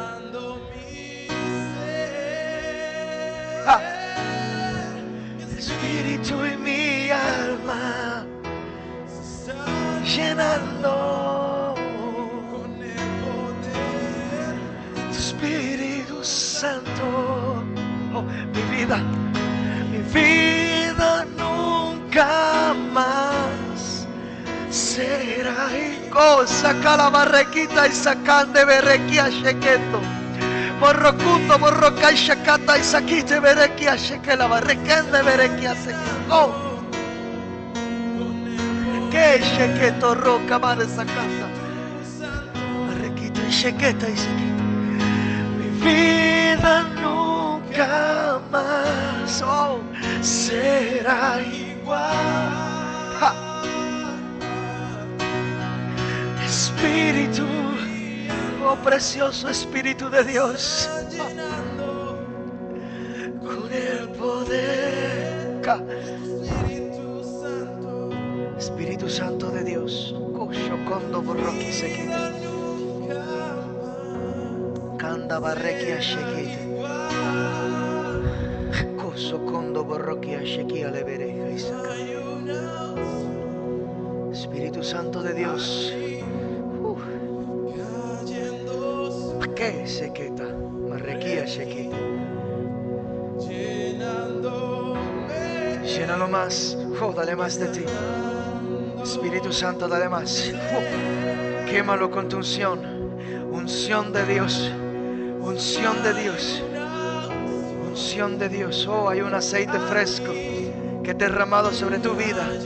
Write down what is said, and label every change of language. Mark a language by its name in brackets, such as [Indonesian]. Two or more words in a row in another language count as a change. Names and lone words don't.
[Spanish] Espíritu y mi alma llenando con el poder tu Espíritu Santo. Mi vida nunca más será igual. Saca la barrequita y sacan de berrequia sheketo. Morrocundo, morroca y shakata y saquite berequia sheke la barrequén de berequia sequito. Que sheketo roca mare sacata. Barrequita y sheketa y sequito. Mi vida nunca más será igual. Espíritu, oh precioso Espíritu de Dios, con el poder. Espíritu Santo de Dios, Koshokondo borroki sekite, Kanda barrekia shekite, Kosokondo borrokia shekia lebereja isaka. Espíritu Santo de Dios, que sequeta, marrequía sequita. Llénalo más, dale más de ti. Espíritu Santo, dale más. Quémalo con tu unción, unción de Dios, unción de Dios, unción de Dios. Hay un aceite fresco que he derramado sobre tu vida.